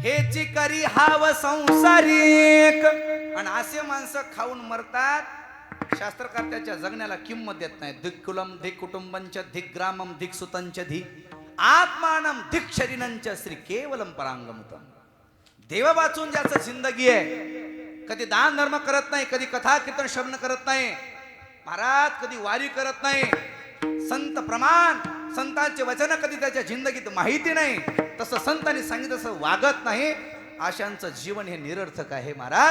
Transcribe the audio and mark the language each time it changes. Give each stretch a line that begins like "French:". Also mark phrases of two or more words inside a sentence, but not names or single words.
Marathi: हेची करी हाव संसारिक. आणि असे माणसं खाऊन मरतात. शास्त्रकार त्याच्या जगण्याला किंमत देत नाही.
Sanskrit: धिक कुलम धिक कुटुंबंच धिक ग्रामम धिक सुतंच धी आत्मानम धिक शरीरंच श्री केवलम परांगमुतम.
Marathi: देव वाचून ज्याचं जिंदगी आहे, कधी दान धर्म करत नाही, कधी कथा कीर्तन श्रवण करत नाही, महाराज कधी वारी करत नाही, संत प्रमाण संतांचे वचन कधी त्याच्या जिंदगीत माहिती नाही, तसं संतांनी सांगितलं तसं वागत नाही, अशांचं जीवन हे निरर्थक आहे महाराज.